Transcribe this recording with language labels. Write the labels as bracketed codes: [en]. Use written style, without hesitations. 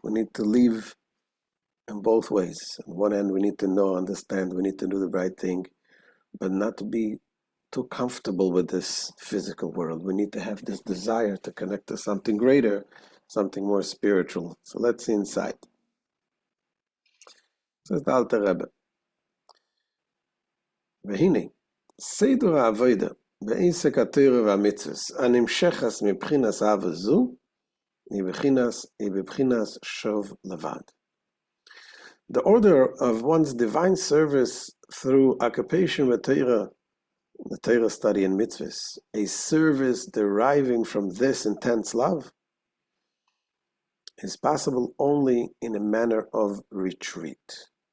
[en] We need to live in both ways. On one hand, we need to know, understand, we need to do the right thing, but not to be too comfortable with this physical world. We need to have this desire to connect to something greater, something more spiritual. So let's see inside. Says the Alter Rebbe, [he] והנה, סדר העבודה בעסק התורה והמצוות הנמשכת מבחינת אהבה זו, היא בבחינת שוב לבד. [en] The order of one's divine service through occupation with Torah, the Torah study and mitzvahs, a service deriving from this intense love, is possible only in a manner of retreat.